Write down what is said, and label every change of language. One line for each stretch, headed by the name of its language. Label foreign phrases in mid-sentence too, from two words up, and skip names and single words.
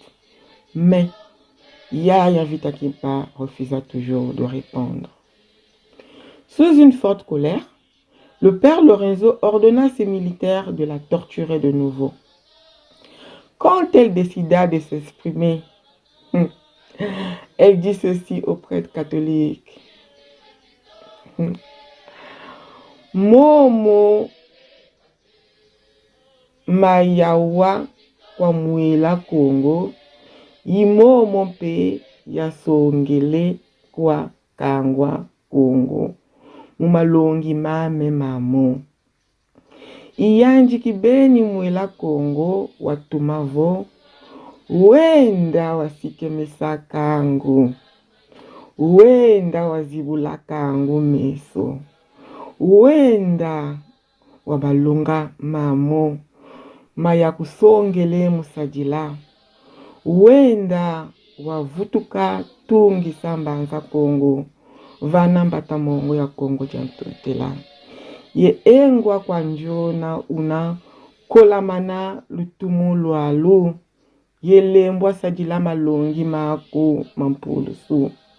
French: Mais Yaya Vitakimpa refusa toujours de répondre. Sous une forte colère, le père Lorenzo ordonna à ses militaires de la torturer de nouveau. Quand elle décida de s'exprimer, elle dit ceci aux prêtres catholiques:
Kongo: Momo mayawa kwa mwela Congo, yimomo mpe yasongele kwa kangwa Congo, mumalongi mame mamo. Iyanji kibeni mwela Congo watumavo, wenda wasikemesa kangu, wenda wazibula kangu meso, wenda wabalunga mamo, maya kusongele musajila, wenda wavutuka tungi sambanza Congo, vana mbata mongo ya Congo jantotela. Ye engwa kwa njona una kolamana lutumu lwalu, ye lembwa sajila malongi mako mampulusu.